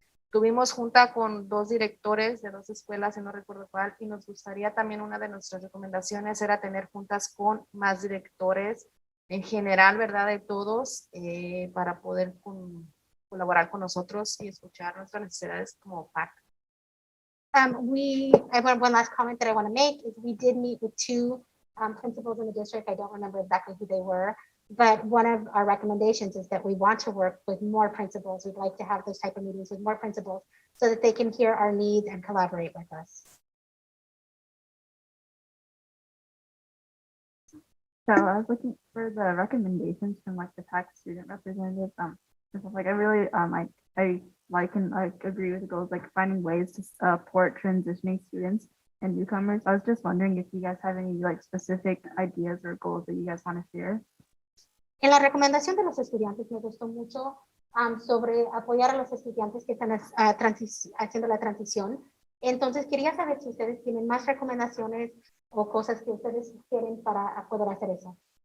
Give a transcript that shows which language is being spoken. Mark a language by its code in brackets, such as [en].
[es] Tuvimos junta con 2 directores de 2 escuelas, y no recuerdo cuál, y nos gustaría también, una de nuestras recomendaciones era tener juntas con más directores en general, ¿verdad? De todos, para poder colaborar con nosotros y escuchar nuestras necesidades como PAC. [en] One last comment that I want to make is we did meet with 2 principals in the district. I don't remember exactly who they were, but one of our recommendations is that we want to work with more principals. We'd like to have those type of meetings with more principals so that they can hear our needs and collaborate with us. So I was looking for the recommendations from like the PAC student representative. Like I really I like and agree with the goals, like finding ways to support transitioning students and newcomers. I was just wondering if you guys have any like specific ideas or goals that you guys want to share. [es] En la recomendación de los estudiantes me gustó mucho sobre apoyar a los estudiantes que están haciendo la transición. Entonces, quería saber si ustedes tienen más recomendaciones o cosas que ustedes quieren para poder hacer eso.